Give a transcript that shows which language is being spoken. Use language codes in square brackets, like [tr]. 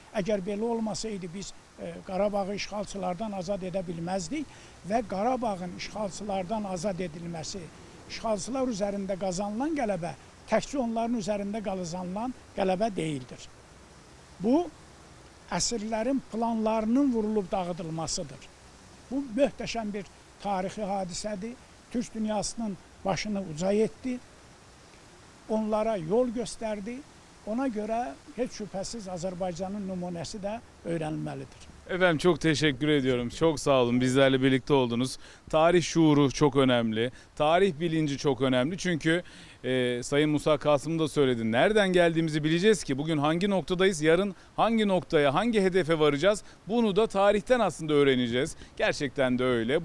[az] Əgər belə olmasaydı biz Qarabağı işğalçılardan azad edə bilməzdik və Qarabağın işğalçılardan azad edilməsi, işğalçılar üzərində qazanılan qələbə təkcə onların üzərində qazanılan qələbə deyildir. Bu, əsirlərin planlarının vurulub dağıdılmasıdır. Bu, möhtəşəm bir tarixi hadisədir. Türk dünyasının başını uca etdi, onlara yol göstərdi. Ona görə heç şübhəsiz Azərbaycanın nümunəsi də öyrənilməlidir. [tr] Efendim çok teşekkür ediyorum. Çok sağ olun. Bizlerle birlikte oldunuz. Tarih şuuru çok önemli. Tarih bilinci çok önemli. Çünkü Sayın Musa Kasım da söyledi. Nereden geldiğimizi bileceğiz ki bugün hangi noktadayız, yarın hangi noktaya, hangi hedefe varacağız? Bunu da tarihten aslında öğreneceğiz. Gerçekten de öyle.